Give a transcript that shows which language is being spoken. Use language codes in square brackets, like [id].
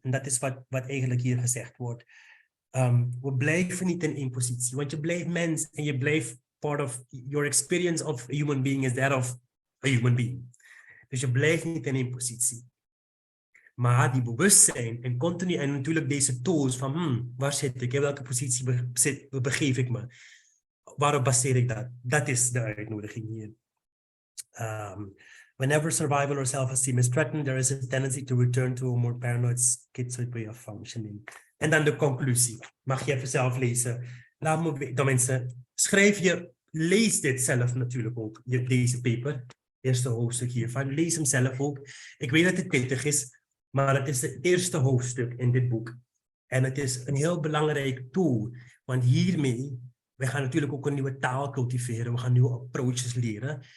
[nl] En dat is wat eigenlijk hier gezegd wordt. We blijven niet in één positie, want je blijft mens en je blijft [en] part of your experience of a human being [nl] is that of a human being. Dus je blijft niet in één positie. Maar die bewustzijn en continu, en natuurlijk deze tools van, waar zit ik, in welke positie begeef ik me? Waarop baseer ik dat? Dat is de uitnodiging hier. [en] Whenever survival or self-esteem is threatened, there is a tendency to return to a more paranoid, schizoid way of functioning. [nl] En dan de conclusie. Mag je even zelf lezen. Laat me weten. Mensen, lees dit zelf natuurlijk ook. Deze paper, eerste hoofdstuk hiervan. Lees hem zelf ook. Ik weet dat het pittig is, maar het is het eerste hoofdstuk in dit boek. En het is een heel belangrijk tool. Want hiermee, we gaan natuurlijk ook een nieuwe taal cultiveren. We gaan nieuwe approaches leren.